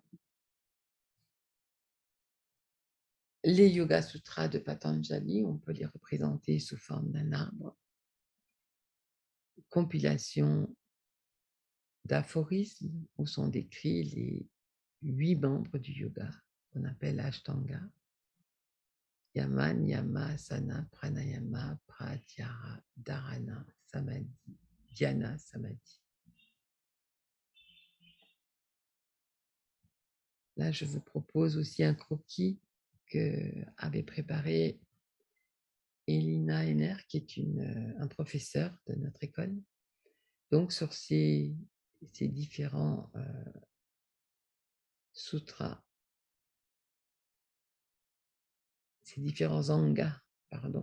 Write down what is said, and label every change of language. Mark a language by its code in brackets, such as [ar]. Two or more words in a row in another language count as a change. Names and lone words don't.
[fr] Les Yoga Sutras de Patanjali, on peut les représenter sous forme d'un arbre. Compilation d'aphorismes où sont décrits les 8 membres du yoga qu'on appelle Ashtanga. [sa] Yama, Niyama, Asana, Pranayama, Pratyahara, Dharana, Samadhi, Dhyana, Samadhi. [fr] Là, je vous propose aussi un croquis que avait préparé Elina Henner, qui est un professeur de notre école. Donc, sur ces différents sutras, ces différents angas, pardon.